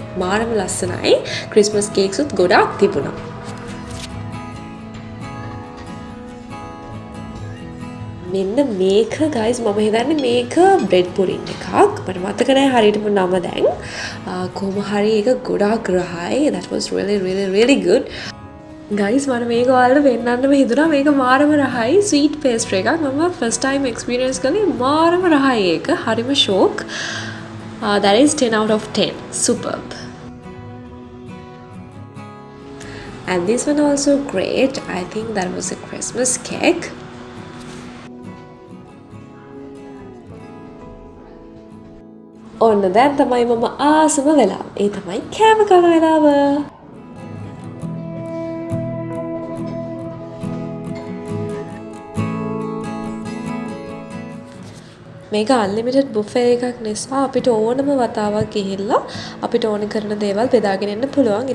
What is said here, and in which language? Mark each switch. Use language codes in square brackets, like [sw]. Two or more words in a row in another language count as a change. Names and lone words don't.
[si] මාරම ලස්සනයි. [en] Christmas cakes [si] උත් ගොඩාක් තිබුණා. මෙන්න මේක guys මම හිතන්නේ මේක [en] bread pudding [si] එකක්. මට මතක නැහැ හරියටම නම දැන්. කොහොම හරි ඒක ගොඩාක් රහයි. [en] That was really good. [si] ගයිස් මට මේක ඔයාලට පෙන්නන්නම හිතුණා. මේක මාරම රහයි [en] sweet pastry [si] එකක්. මම [en] first time experience [si] කළේ. මාරම රහයි ඒක. හරිම ෂෝක්. [en] That is 10 out of 10. Superb. And this one also great. I think that was a Christmas cake. [si] ඔන්න දැන් තමයි මම ආසම වෙලා. ඒ තමයි කෑම කන වෙලාව. මේක [en] unlimited buffet [si] එකක් නිසා අපිට ඕනම වතාවක් ගිහිල්ලා අපිට ඕන කරන දේවල් බෙදාගෙන එන්න පුළුවන්.